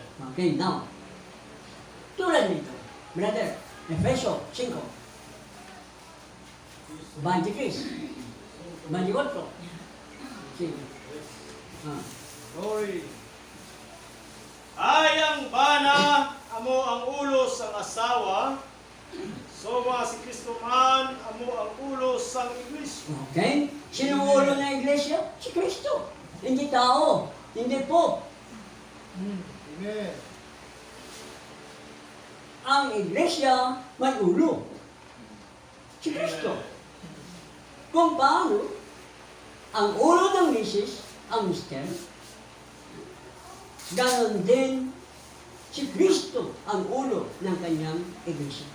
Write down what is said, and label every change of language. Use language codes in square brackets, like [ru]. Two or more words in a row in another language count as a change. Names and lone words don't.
[en] Okay, now. [tl] Tulad nito, brother, Efeso 5. 23. 24. Sige. [en] Glory. [hil] Ay ang bana amo ang ulo sang asawa, so nga si Kristo man amo ang ulo sang iglesia. [tl] Okay? Sino ang ulo ng iglesia? Si Kristo. Hindi tao. Hindi po. Amen. Ang iglesia may ulo. Si Kristo. Kung paano, ang ulo ng misis, ang mister, ganon din si Kristo ang ulo ng kanyang iglesia.